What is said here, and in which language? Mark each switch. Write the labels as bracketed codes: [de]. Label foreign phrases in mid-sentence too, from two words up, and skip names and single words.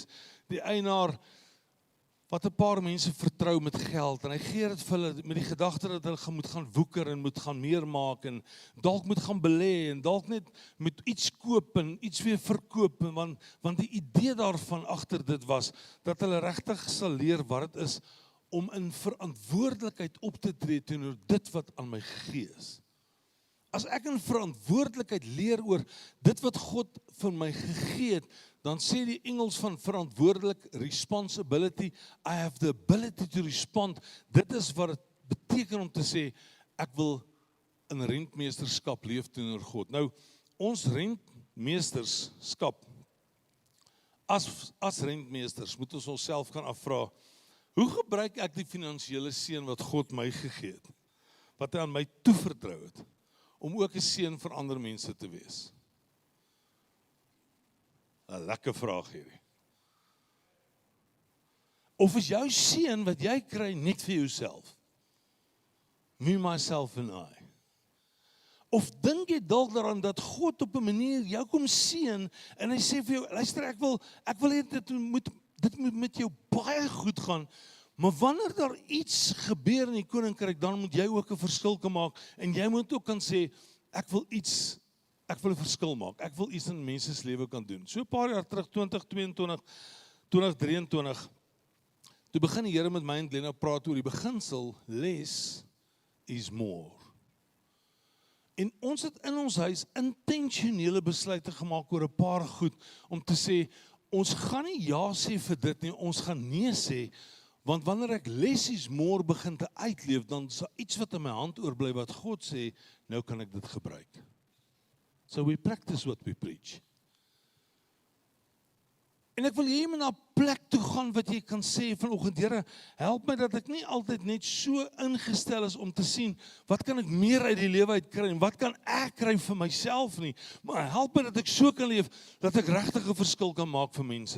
[af] Die eienaar wat 'n paar mense vertrou met geld en hy gee dit vir hulle met die gedagte dat hulle moet gaan woeker en moet gaan meer maak en dalk moet gaan belê en dalk net moet iets koop en iets weer verkoop en want die idee daarvan agter dit was dat hulle regtig sal leer wat dit is om in verantwoordelikheid op te tree teenoor dit wat aan my gegee is. As ek in verantwoordelikheid leer oor dit wat God vir my gegee het, dan sê die Engels van verantwoordelik, [en] responsibility, I have the ability to respond. [af] Dit is wat het beteken om te sê, ek wil in rentmeesterskap leef teenoor God. Nou, ons rentmeesterskap, as rentmeesters, moet ons onsself gaan afvra, hoe gebruik ek die finansiële seën wat God my gegee het, wat hy aan my toevertrou het, om ook 'n seën vir ander mense te wees? 'n Lekker vraag hierdie. Of is jou seën wat jy kry net vir jouself? [en] Me, myself and I. [af] Of dink jy dalk daaraan dat God op 'n manier jou kom seën en hy sê vir jou, luister, ek wil hê dit moet met jou baie goed gaan, maar wanneer daar iets gebeur in die koninkryk, dan moet jy ook 'n verskil kan maak en jy moet ook kan sê, ek wil 'n verskil maak. Ek wil iets in mense se lewe kan doen. So 'n paar jaar terug, 2022, 2023, toe begin die Here met my en Glenna praat oor die beginsel, [en] less is more. [af] En ons het in ons huis intentionele besluite gemaak oor 'n paar goed, om te sê, ons gaan nie ja sê vir dit nie, ons gaan nee sê, want wanneer ek lessies môre begin te uitleef, dan is daar iets wat in my hand oorbly wat God sê, nou kan ek dit gebruik. [en] So we practice what we preach. [af] En ek wil jy moet na 'n plek toe gaan wat jy kan sê vanoggend, Here, help my dat ek nie altyd net so ingestel is om te sien, wat kan ek meer uit die lewe uit kry, en wat kan ek kry vir myself nie, maar help my dat ek so kan leef, dat ek regtig 'n verskil kan maak vir mense.